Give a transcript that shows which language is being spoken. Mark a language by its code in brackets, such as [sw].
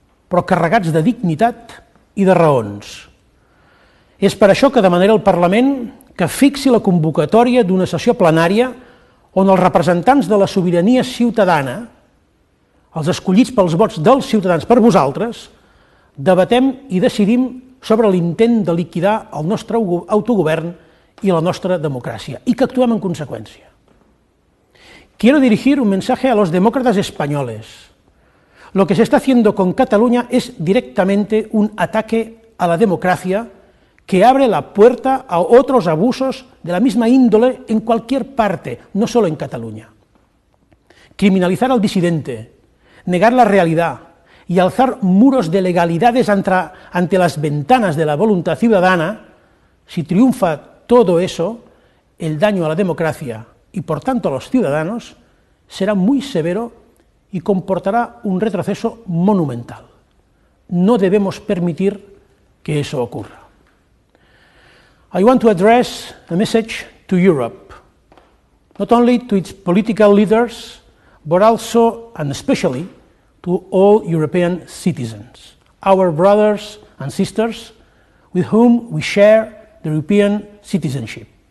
[ca] però carregats de dignitat i de raons. És per això que demanem al Parlament que fixi la convocatòria d'una sessió plenària on els representants de la sobirania ciutadana, els escollits pels vots dels ciutadans per vosaltres, debatem i decidim sobre l'intent de liquidar el nostre autogovern y la nostra democracia, [es] y que actuemos en consecuencia. Quiero dirigir un mensaje a los demócratas españoles. Lo que se está haciendo con Cataluña es directamente un ataque a la democracia que abre la puerta a otros abusos de la misma índole en cualquier parte, no solo en Cataluña. Criminalizar al disidente, negar la realidad y alzar muros de legalidades ante las ventanas de la voluntad ciudadana, si triunfa todo eso, el daño a la democracia y por tanto a los ciudadanos será muy severo y comportará un retroceso monumental. No debemos permitir que eso ocurra. [en] I want to address a message to Europe, not only to its political leaders, but also and especially to all European citizens, our brothers and sisters with whom we share the European citizenship.